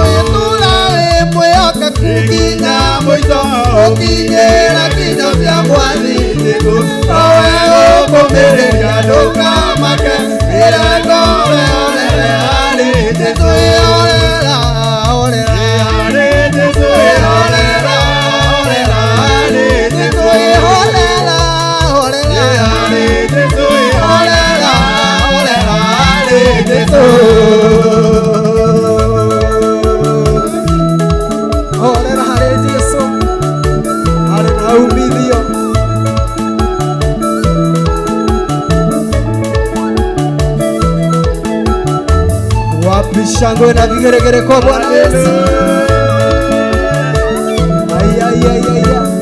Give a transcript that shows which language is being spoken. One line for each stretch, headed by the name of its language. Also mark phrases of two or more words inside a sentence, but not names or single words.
Kikuyu: itũũra wĩ mwĩhokeku nginya mũico ũkinyera kinywa cha Mwathi Jesu nowe ũkũmĩrĩria ndũkamake wĩra ngoro yorere harĩ Jesu orera orera harĩ Jesu orera orera harĩ Jesu orera orera harĩ Jesu orera orera harĩ Jesu orera harĩ Jesu harĩ na umithio.
Swahili: Wapi shangwe na vigeregere kwa Bwana Yesu. Ay ay ay ay ay.